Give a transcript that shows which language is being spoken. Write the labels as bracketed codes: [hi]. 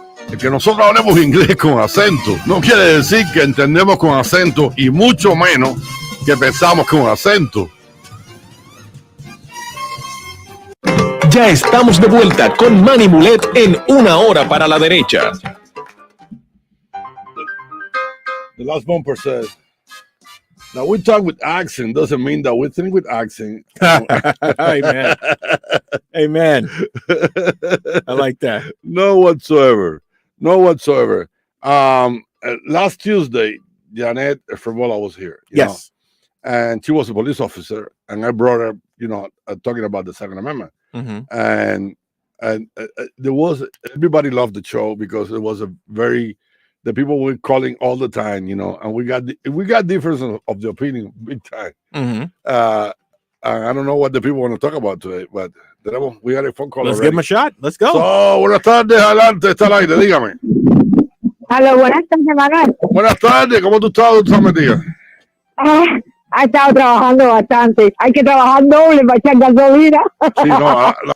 [es] El que nosotros hablemos inglés con acento no quiere decir que entendemos con acento y mucho menos que pensamos con acento. Ya estamos de vuelta con Manny Mulet en Una Hora para la Derecha. [en] The last bumper says, "Now we talk with accent doesn't mean that we think with accent." Amen. Amen. I like that. No whatsoever. No whatsoever. Last Tuesday, Janet Frivola was here. You know, and she was a police officer, and I brought her, talking about the Second Amendment. Mm-hmm. And there was, everybody loved the show because it was the people were calling all the time, and we got difference of the opinion big time. Mm-hmm. I don't know what the people want to talk about today, but we got a phone call. Let's already. give them a shot. Let's go. [es] So, buenas tardes, adelante, está al aire, dígame. Aló, buenas tardes, Manuel. Buenas tardes, ¿cómo tú estás, metida? Ha estado trabajando bastante. Hay que trabajar doble para echar gasolina. Sí, no.